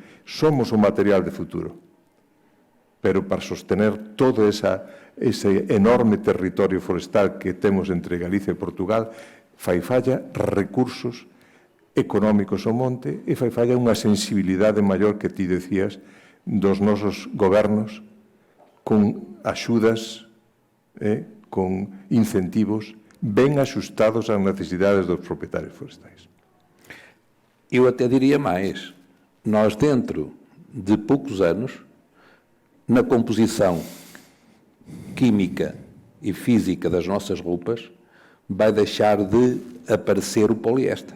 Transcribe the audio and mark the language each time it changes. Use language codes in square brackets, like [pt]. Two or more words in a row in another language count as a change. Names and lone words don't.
[gl] Somos un material de futuro. Pero para sostener todo ese enorme territorio forestal que temos entre Galicia e Portugal, fai falla recursos económicos ao monte e fai falla unha sensibilidade maior que ti decías dos nosos gobernos con axudas, con incentivos ben axustados ás necesidades dos propietarios forestais. [pt] Eu até diria mais. Nós, dentro de poucos anos, na composição química e física das nossas roupas, vai deixar de aparecer o poliéster.